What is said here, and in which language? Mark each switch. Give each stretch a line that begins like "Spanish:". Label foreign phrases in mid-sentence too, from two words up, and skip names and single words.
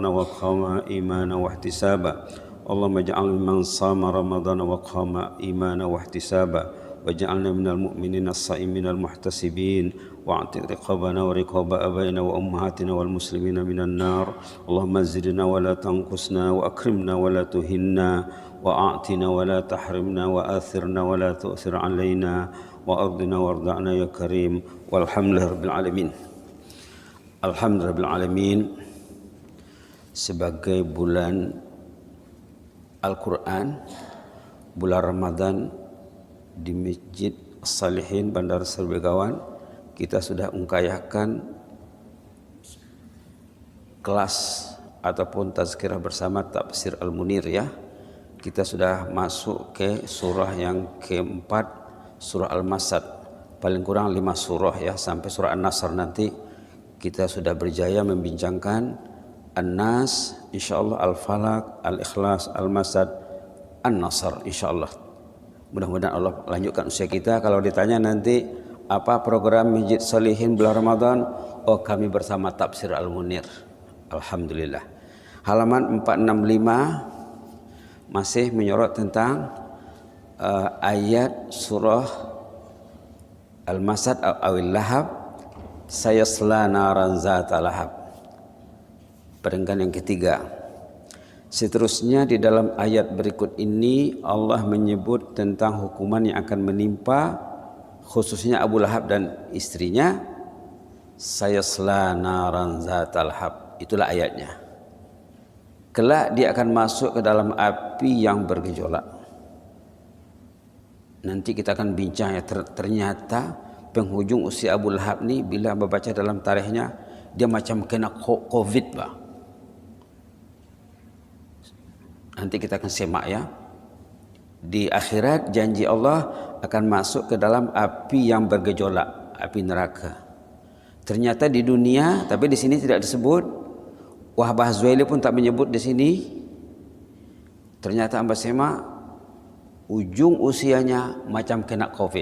Arabic: وقام إيمانا واحتسابا اللهم اجعلنا ممن صام رمضان وقام إيمانا واحتسابا واجعلنا من المؤمنين الصائمين المحتسبين واعتق رقابنا ورقاب آبائنا وأمهاتنا والمسلمين من النار اللهم زدنا ولا تنقصنا وأكرمنا ولا تهنا وأعطنا ولا تحرمنا وآثرنا ولا تؤثر علينا وأرضنا وارضعنا يا كريم والحمد لله رب العالمين. الحمد لله رب العالمين.
Malay: Sebagai bulan Al-Quran, bulan Ramadan, di Masjid Salihin Bandar Seri Begawan kita sudah ungkayahkan kelas ataupun tazkirah bersama tafsir Al-Munir ya. Kita sudah masuk ke surah yang keempat, surah Al-Masad. Paling kurang 5 surah ya, sampai surah An-Nasr nanti kita sudah berjaya membincangkan An-Nas, insyaallah, Al-Falaq, Al-Ikhlas, Al-Masad, An-Nasr insyaallah. Mudah-mudahan Allah lanjutkan usia kita. Kalau ditanya nanti apa program Masjid Salihin bulan Ramadan, oh kami bersama tafsir Al-Munir. Alhamdulillah. Halaman 465 masih menyorot tentang ayat surah Al-Masad awil Lahab,
Arabic: سيصلى نارا ذات لهب.
Malay: Perenggan yang ketiga. Seterusnya di dalam ayat berikut ini Allah menyebut tentang hukuman yang akan menimpa khususnya Abu Lahab dan istrinya.
Arabic: سيصلى نارا ذات لهب,
Malay: itulah ayatnya. Kelak dia akan masuk ke dalam api yang bergejolak. Nanti kita akan bincang ya, ternyata penghujung usia Abu Lahab ni bila membaca dalam tarikhnya dia macam kena COVID bah. Nanti kita akan semak ya. Di akhirat janji Allah akan masuk ke dalam api yang bergejolak, api neraka. Ternyata di dunia, tapi di sini tidak disebut. Wahbah Zuhaili pun tak menyebut di sini. Ternyata hamba semak ujung usianya macam kena COVID.